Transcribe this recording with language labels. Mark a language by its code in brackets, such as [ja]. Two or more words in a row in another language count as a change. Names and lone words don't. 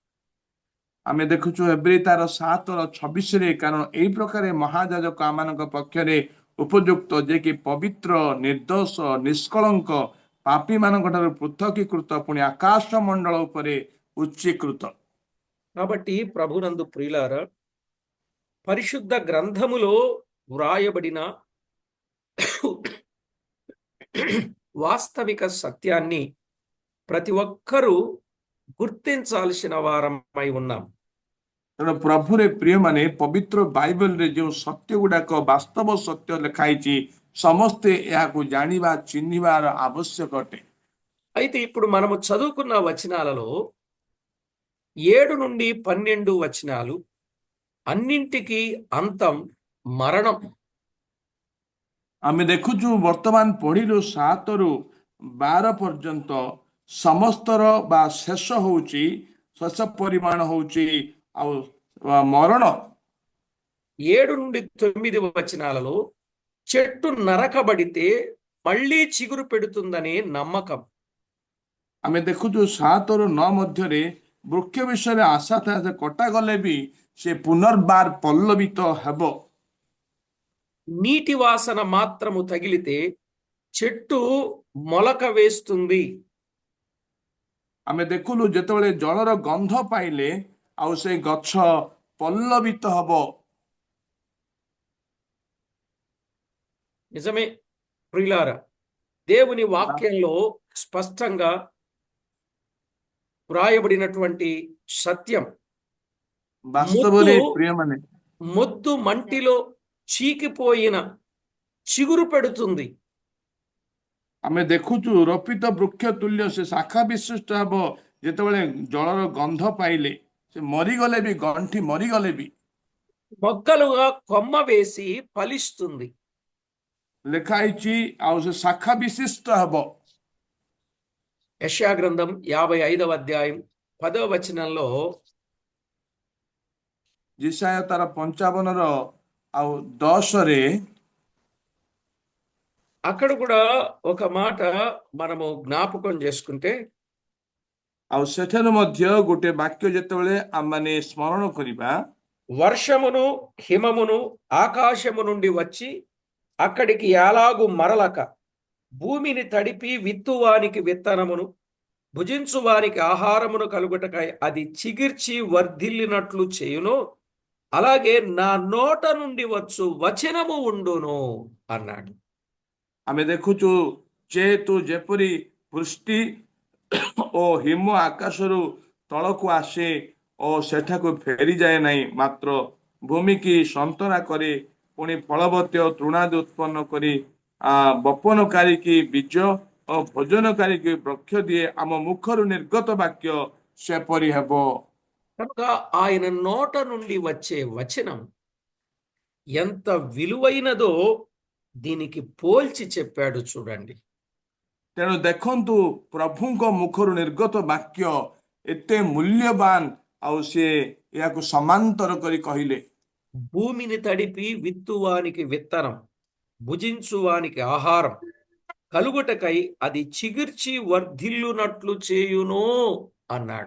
[or] ଆମେ ଦେଖୁଛୁ ହେବ୍ରୀ ତାର 7:26, କାରଣ ଏଇ ପ୍ରକାର ମହାଯାଜକ ଆମମାନଙ୍କ ପକ୍ଷରେ ଉପଯୁକ୍ତ, ଯେ କି ପବିତ୍ର, ନିର୍ଦ୍ଦୋଷ, ନିଷ୍କଳଙ୍କ, ପାପୀ ମାନଙ୍କ ଠାରୁ ପୃଥକୀକୃତ, ପୁଣି ଆକାଶ ମଣ୍ଡଳ ଉପରେ ଉଚ୍ଚୀକୃତ। [te] కాబట్టి ప్రభునందు ప్రియులారా, పరిశుద్ధ గ్రంథములో వ్రాయబడిన వాస్తవిక సత్యాన్ని ప్రతి ఒక్కరూ గుర్తించాల్సిన వారమై ఉన్నాం. [or] ତେଣୁ ପ୍ରଭୁରେ ପ୍ରିୟମାନେ, ପବିତ୍ର ବାଇବଲରେ ଯେଉଁ ସତ୍ୟ ଗୁଡାକ ବାସ୍ତବ ସତ୍ୟ ଲେଖା ହେଇଛି, ସମସ୍ତେ ଏହାକୁ ଜାଣିବା, ଚିହ୍ନିବାର ଆବଶ୍ୟକ ଅଟେ। [te] అయితే ఇప్పుడు మనము చదువుకున్న వచనాలలో 7 నుండి 12 వచనాలు అన్నింటికీ అంతం మరణం. [or] ଆମେ ଦେଖୁଛୁ ବର୍ତ୍ତମାନ ପଢିଲୁ 7ରୁ 12 ପର୍ଯ୍ୟନ୍ତ ସମସ୍ତର ବା ଶେଷ ହଉଛି, ଶେଷ ପରିମାଣ ହଉଛି ଆଉ ମରଣ। [te] 7 నుండి 9 వచనాలలో చెట్టు నరకబడితే మళ్ళీ చిగురు పెడుతుందనే నమ్మకం. [or] ଆମେ ଦେଖୁଛୁ 7ରୁ 9 ମଧ୍ୟରେ ବୃକ୍ଷ ବିଷୟରେ ଆଶା ଥାଏ, ସେ କଟାଗଲେ ବି ସେ ପୁନର୍ବାର ପଲ୍ଲବିତ ହେବ। [te] నీటి వాసన మాత్రము తగిలితే చెట్టు మొలక వేస్తుంది. [or] ଆମେ ଦେଖିଲୁ ଯେତେବେଳେ ଜଳର ଗନ୍ଧ ପାଇଲେ ଆଉ ସେ ଗଛ ପଲ୍ଲବିତ ହେବ। [te] నిజమే ప్రియులారా, దేవుని వాక్యంలో స్పష్టంగా వ్రాయబడినటువంటి సత్యం. [or] ବାସ୍ତବରେ ପ୍ରିୟମାନେ, [te] మొద్దు మంటిలో చీకిపోయిన చిగురు పెడుతుంది. [or] ଆମେ ଦେଖୁଛୁ ରୋପିତ ବୃକ୍ଷ ତୁଲ୍ୟ ସେ ଶାଖା ବିଶିଷ୍ଟ ହେବ। ଯେତେବେଳେ ଜଳର ଗନ୍ଧ ପାଇଲେ ସେ ମରିଗଲେ ବି, ଗଣ୍ଠି ମରିଗଲେ ବି [te] మొక్కలుగా కొమ్మ వేసి ఫలిస్తుంది. [or] ଲେଖା ହେଇଛି ଆଉ ସେ ଶାଖା ବିଶିଷ୍ଟ ହେବ। [te] యెషయా గ్రంథం 55వ అధ్యాయం 10వ వచనంలో [or] ଜିସାୟ ତାର 55ର ଆଉ 10ରେ [te] అక్కడ కూడా ఒక మాట మనము జ్ఞాపకం చేసుకుంటే, [or] ଆଉ ସେଠାରୁ ମଧ୍ୟ ଗୋଟେ ବାକ୍ୟ ଯେତେବେଳେ ଆମମାନେ ସ୍ମରଣ କରିବା, [te] వర్షమును హిమమును ఆకాశము నుండి వచ్చి అక్కడికి ఎలాగు మరలక భూమిని తడిపి విత్తువానికి విత్తనమును భుజించువానికి ఆహారమును కలుగుటకై అది చిగిర్చి వర్ధిల్లినట్లు చేయును, అలాగే నా నోట నుండి వచ్చు వచనము ఉండును అన్నాడు. [or] ଆମେ ଦେଖୁଛୁ ଯେହେତୁ ଯେପରି ବୃଷ୍ଟି ଓ ହିମ ଆକାଶରୁ ତଳକୁ ଆସେ ଓ ସେଠାକୁ ଫେରିଯାଏ ନାହିଁ, ମାତ୍ର ଭୂମିକି ସନ୍ତରା କରି ପୁଣି ଫଳବତୀ ଓ ତୃଣାଦି ଉତ୍ପନ୍ନ କରି ବପନକାରୀକି ବୀଜ ଓ ଭୋଜନକାରୀକି ବୃକ୍ଷ ଦିଏ, ଆମ ମୁଖରୁ ନିର୍ଗତ ବାକ୍ୟ ସେପରି ହେବ। [te] కనుక ఆయన నోట నుండి వచ్చే వచనం ఎంత విలువైనదో దీనికి పోల్చి చెప్పాడు చూడండి. [or] ତେଣୁ ଦେଖନ୍ତୁ ପ୍ରଭୁଙ୍କ ମୁଖରୁ ନିର୍ଗତ ବାକ୍ୟ ଏତେ ମୂଲ୍ୟବାନ, ଆଉ ସିଏ ଏହାକୁ ସମାନ୍ତର କରି କହିଲେ, [te] భూమిని తడిపి విత్తువానికి విత్తనం భుజించువానికి ఆహారం కలుగుటకై అది చిగిర్చి వర్ధిల్లునట్లు చేయును అన్నాడు.